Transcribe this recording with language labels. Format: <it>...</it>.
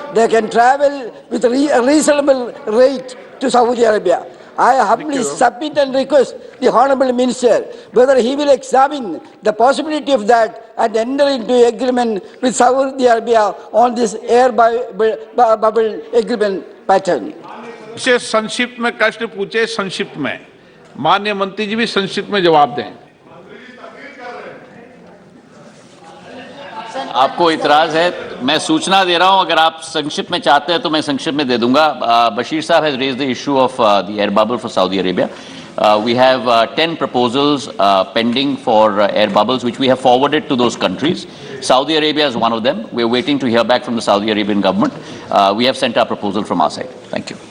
<en>They can travel with a reasonable rate to Saudi Arabia. I humbly submit and request the Honorable Minister whether he will examine the possibility of that and enter into agreement with Saudi Arabia on this air bubble agreement pattern.</en> <hi>इसे संक्षिप्त में प्रश्न पूछे संक्षिप्त में माननीय मंत्री जी भी संक्षिप्त में जवाब दें। आपको इतराज है मैं सूचना दे रहा हूं अगर आप संक्षिप्त में चाहते हैं तो मैं संक्षिप्त में दे दूंगा।</hi> <en>बशीर साहब has raised the issue of the air bubble for Saudi Arabia. We have 10 proposals pending for air bubbles which we have forwarded to those countries. Saudi Arabia is one of them. We are waiting to hear back from the Saudi Arabian government. We have sent our proposal from our side. Thank you.</en>